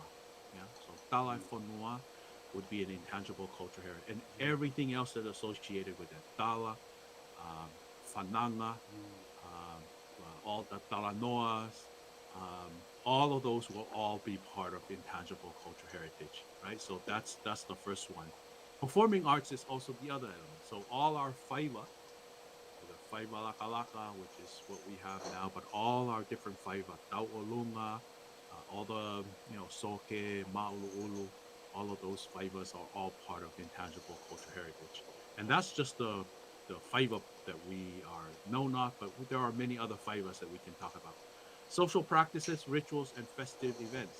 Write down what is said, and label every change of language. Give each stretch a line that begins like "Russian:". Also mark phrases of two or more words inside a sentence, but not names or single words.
English: Yeah, so
Tongan: talai fonua
English: would be an intangible culture heritage, and everything else that's associated with that tala, um, fananga, all the talanoas, all of those will all be part of intangible cultural heritage, right? So that's the first one. Performing arts is also the other element. So all our faiva, the
Tongan: faiva laka,
English: which is what we have now, but all our different faiva,
Tongan: tau olunga,
English: all the soke, ma'ulu, all of those faivas are all part of intangible cultural heritage, and that's just the faiva that we are known of, but there are many other faivas that we can talk about. Social practices, rituals, and festive events.